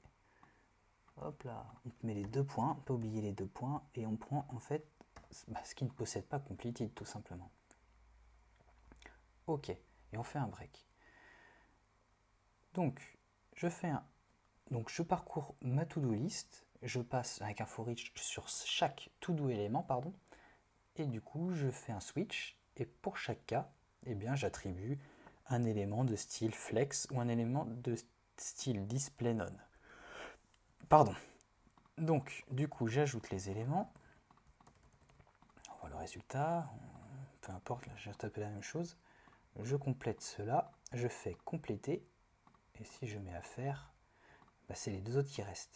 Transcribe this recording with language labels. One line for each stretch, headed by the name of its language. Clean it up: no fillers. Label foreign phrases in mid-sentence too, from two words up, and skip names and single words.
French: Hop là, on met les deux points, pas oublier les deux points, et on prend en fait ce qui ne possède pas completed tout simplement. Ok, et on fait un break. Donc je parcours ma
English: to-do list,
French: je passe avec un
English: for each
French: sur chaque to-do élément, pardon, et du coup je fais un switch, et pour chaque cas, eh bien j'attribue un élément de style flex ou un élément de style
English: display none.
French: Pardon. Donc du coup j'ajoute les éléments, on voit le résultat, peu importe, là j'ai tapé la même chose, je complète cela, je fais compléter, et si je mets à faire, bah, c'est les deux autres qui restent.